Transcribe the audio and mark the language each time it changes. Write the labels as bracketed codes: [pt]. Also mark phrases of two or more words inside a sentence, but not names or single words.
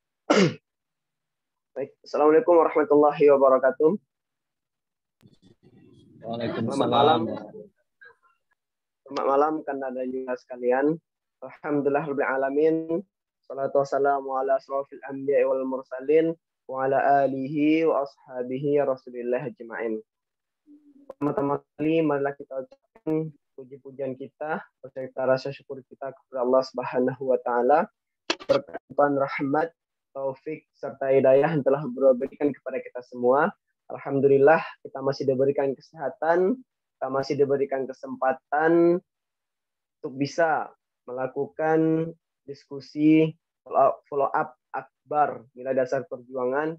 [id] Baik. [ar] السلام عليكم ورحمة الله وبركاته. [id] Selamat malam. Waalaikumsalam. Selamat malam Kanda juga sekalian. [ar] الحمد لله رب العالمين. الصلاة والسلام على أشرف الأنبياء والمرسلين وعلى آله وأصحابه رسول الله أجمعين. [id] Pertama-tama kali marilah kita ucapkan puji-pujian kita, serta rasa syukur kita kepada Allah [ar] سبحانه وتعالى, [id] berkat rahmat, taufik serta hidayah yang telah berikan kepada kita semua. Alhamdulillah kita masih diberikan kesehatan, kita masih diberikan kesempatan untuk bisa melakukan diskusi [en] follow up [id] akbar nilai dasar perjuangan.